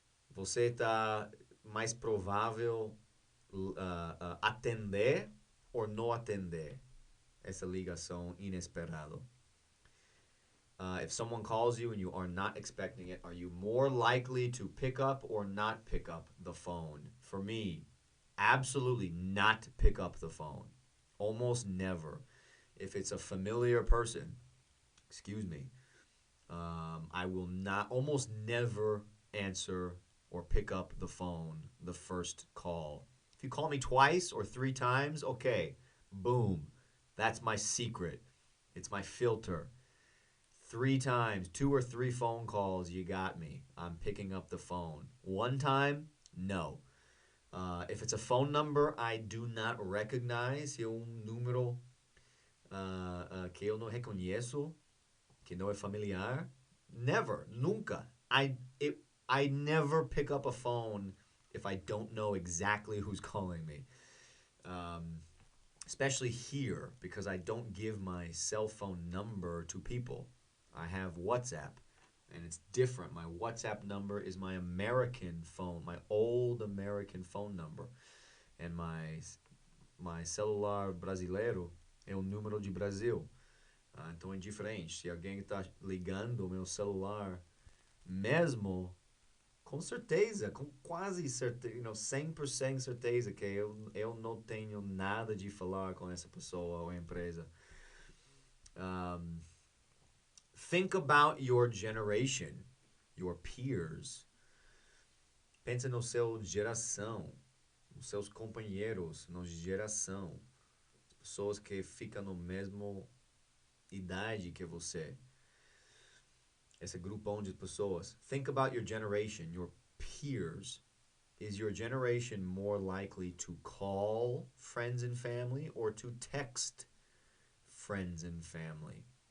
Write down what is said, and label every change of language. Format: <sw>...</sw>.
<pt>Você está mais provável atender ou não atender essa ligação inesperada?</pt> <en>If someone calls you and you are not expecting it, are you more likely to pick up or not pick up the phone? For me, absolutely not pick up the phone. Almost never. If it's a familiar person, excuse me, I will not, almost never answer or pick up the phone the first call. If you call me twice or 3 times, okay, boom. That's my secret. It's my filter. 3 times, 2 or 3 phone calls, you got me. I'm picking up the phone. 1 time, no. If it's a phone number I do not recognize,</en> <pt>se é número que eu não reconheço, que não é familiar,</pt> <en>never,</en> <pt>nunca.</pt> <en>I never pick up a phone if I don't know exactly who's calling me. Especially here, because I don't give my cell phone number to people. I have WhatsApp, and it's different. My WhatsApp number is my American phone, my old American phone number. And my</en> <pt>celular brasileiro é o número de Brasil. Então é diferente. Se alguém está ligando o meu celular, mesmo, com certeza, com quase certeza, 100% certeza que eu não tenho nada de falar com essa pessoa ou empresa.</pt> <en>Think about your generation, your peers.</en> <pt>Pensa no seu geração, nos seus companheiros, na geração. As pessoas que ficam no mesmo idade que você. Esse grupão de pessoas.</pt> <en>Think about your generation, your peers. Is your generation more likely to call friends and family or to text friends and family?</en>